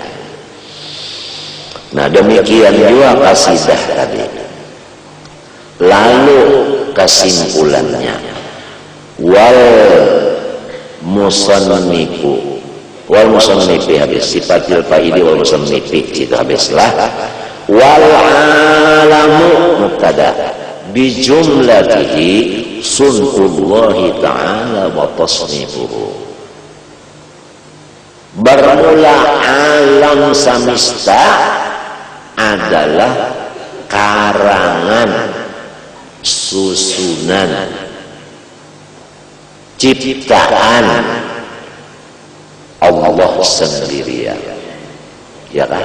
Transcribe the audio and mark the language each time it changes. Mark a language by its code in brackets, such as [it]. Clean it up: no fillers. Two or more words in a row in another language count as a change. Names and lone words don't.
[bjn] Nah demikian juga kasidah tadi. Lalu kesimpulannya, [ar] والمصنف [bjn] habis, [ar] صفة الفاعل والمصنف [bjn] itu habislah. [ar] والعالم مبتدأ بجملته صنع الله تعالى وتصنيفه. [bjn] Bermula alam semesta adalah karangan, susunan, ciptaan Allah sendirian, ya kan?